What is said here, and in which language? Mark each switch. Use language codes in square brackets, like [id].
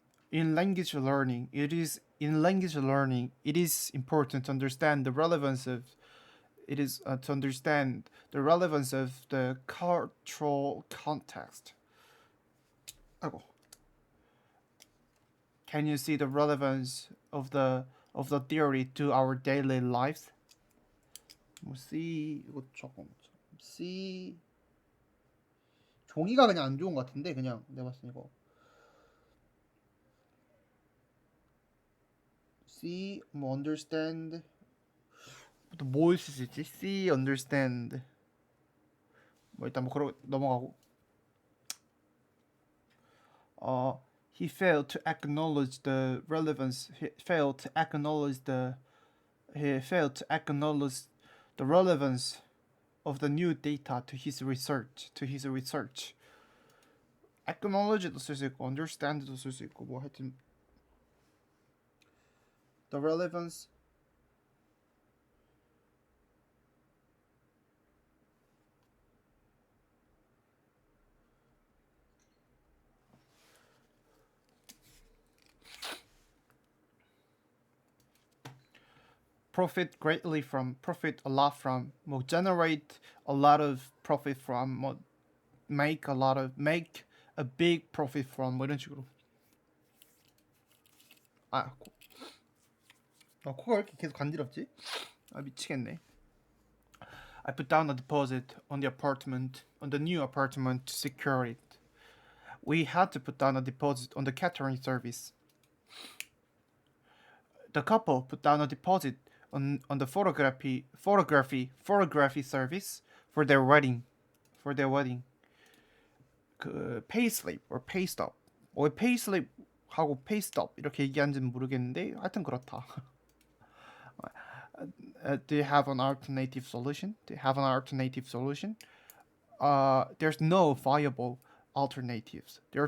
[en] In language learning, it is important to understand the relevance of the cultural context. [ko] 아이고. [en] Can you see the relevance of the theory to our daily lives? [ko] See 이거 조금 see 종이가 그냥 안 좋은 것 같은데 그냥 내가 봤을 때 이거 see 뭐 understand 뭐 쓸 수 있지? [en] see understand [ko] 뭐 일단 뭐 그러고 넘어가고 [en] he failed to acknowledge the relevance. He failed to acknowledge the relevance of the new data to his research. [ko] Acknowledge도 쓸 수 있고, understand도 쓸 수 있고, 뭐 하여튼 the relevance. [en] profit a lot from, 뭐 generate a lot of profit from, 뭐 make a big profit from, [ko] 뭐 이런 식으로. 코가 왜 이렇게 계속 간지럽지? 미치겠네. [en] I put down a deposit on the new apartment to secure it. We had to put down a deposit on the catering service. The couple put down a deposit on the photography service for their wedding. 그 payslip or paystub. [ko] 왜 payslip 하고 paystub 이렇게 얘기하는지는 모르겠는데 하여튼 그렇다. [en] Do you have an alternative solution? There's no viable alternatives.